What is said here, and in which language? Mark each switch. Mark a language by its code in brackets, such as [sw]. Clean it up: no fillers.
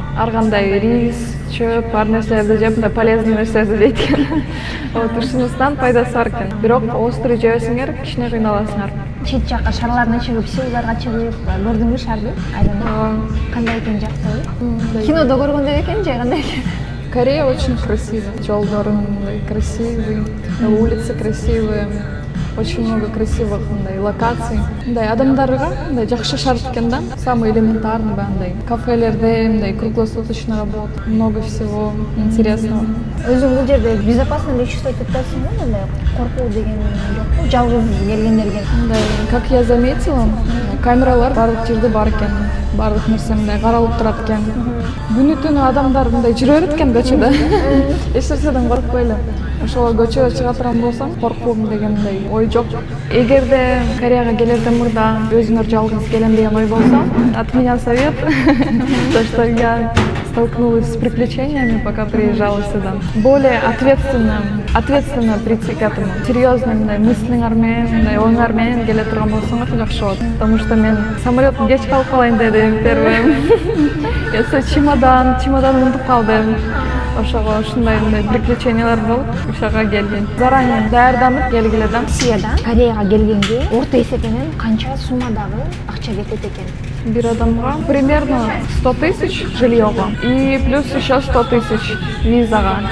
[ky] Ар кандай рис, чөп, ар нерселерди жеп, полезный нерселерди жейт экен. Вот ушунусунан пайдасы бар экен. Бирок острый жебесеңер, кичине кыйналасыңар. Чет жакка шарларына чыгып, сыйларга чыгып, көрдүңбү шарды? Айдан кандай экен жакшы? Кинодо көргөндөй экен же кандай экен? [ru] Корея очень красивая. Жолдоры красивые, улицы красивые. Очень много красивых локаций. [ky] Адамдарга жакшы шарт экен да. [ru] Самый элементарный кафелерде круглосуточно работа. Много всего интересного. [ky] Өзүң бул жерде [ru] безопасно [ky] эле [ru] чувствовать [ky] этесиңби? Мындай коркуу деген жокпу? Жалгыз келгендерге. [ru] Как я заметила, [ky] камералар барлык жерде бар экен. Барлык нерсе каралып турат экен. Күнү түнү адамдар жүрө берет экен көчөдө. Эч нерседен коркпой эле. Ошол көчөгө чыга турган болсоң, коркуум дегендей ой жок. Эгерде Кореяга келерден мурда өзүңөр жалгыз келем деген ой болсо, [ru] от меня совет, то что я столкнулась с приключениями, пока приезжала сюда. Более ответственно прийти к этому. Серьезно, [ky] мыслиңар менен, оюңар менен келе турган болсоңор жакшы болот. [ru] Потому что [ky] мен самолеттон кеч калып калайын дедим [ru] первым. Я чемодан [ky] унутуп калдым. Ошого ушундай приключениялар болуп, ошого келдим. [ru] Заранее [ky] даярданып келгиле да. Россиядан Кореяга келгенде орто эсепенен канча суммадагы акча кетет экен? Бир адамга [ru] примерно 100 000 жильёго и плюс еще 100 000 визага.